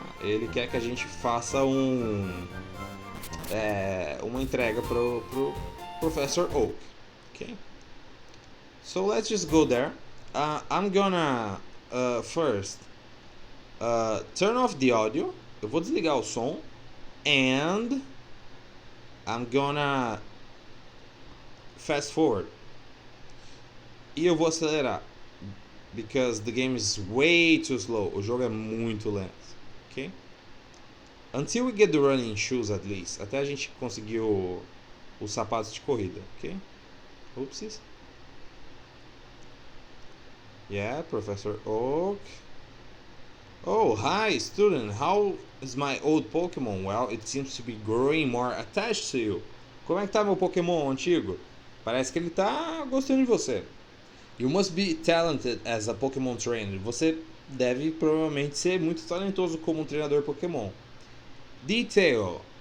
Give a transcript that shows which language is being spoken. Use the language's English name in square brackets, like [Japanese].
[Portuguese] Ele quer que a gente faça uma entrega pro Professor Oak. [English] Okay? So let's just go there. I'm gonna first turn off the audio. [Portuguese] Eu vou desligar o som. [English] And I'm gonna fast forward. [Portuguese] E eu vou acelerar. [English] Because the game is way too slow. [Portuguese] O jogo é muito lento. [English] Ok? Until we get the running shoes at least. [Portuguese] Até a gente conseguir os sapatos de corrida. [English] Ok? Oopsies. Yeah, Professor Oak. Oh, hi, student. How is my old Pokémon? Well, it seems to be growing more attached to you. [Portuguese] Como é que tá meu Pokémon antigo? Parece que ele tá gostando de você. [English] You must be talented as a Pokémon trainer. [Portuguese] Você deve provavelmente ser muito talentoso como um treinador Pokémon. Detail.